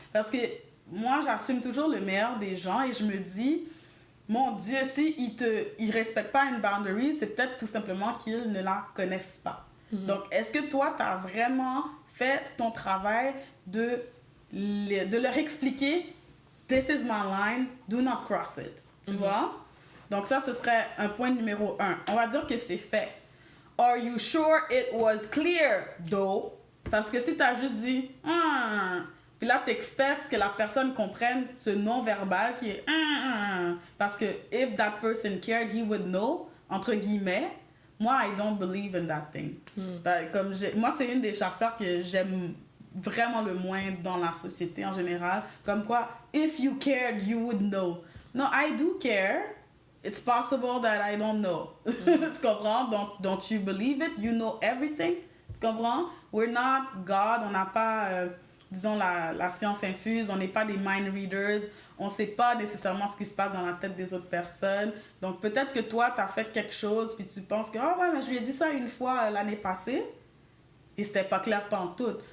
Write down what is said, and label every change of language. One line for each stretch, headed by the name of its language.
French: Parce que moi, j'assume toujours le meilleur des gens et je me dis « Mon Dieu, s'ils ne respectent pas une boundary, c'est peut-être tout simplement qu'ils ne la connaissent pas. Donc, est-ce que toi, tu as vraiment fait ton travail de leur expliquer « This is my line, do not cross it. » Tu vois? Donc ça, ce serait un point numéro 1. On va dire que c'est fait.
English: Are you sure it was clear, though?
French: Parce que si tu as juste dit « Puis là, tu expectes que la personne comprenne ce non-verbal qui est « Parce que
English: if that person cared, he would know.
French: » Entre guillemets.
English: Moi, I don't believe in that thing.
French: Moi, c'est une des affaires que j'aime vraiment le moins dans la société en général. Comme quoi,
English: if you cared, you would know. No, I do care. It's possible that I don't know.
French: Tu comprends?
English: Don't you believe it? You know everything?
French: Tu comprends?
English: We're not God,
French: on n'a pas, disons, la science infuse, on n'est pas des mind readers, on ne sait pas nécessairement ce qui se passe dans la tête des autres personnes. Donc, peut-être que toi, tu as fait quelque chose, puis tu penses que, ah ouais, mais je lui ai dit ça une fois l'année passée, et c'était pas clair pantoute.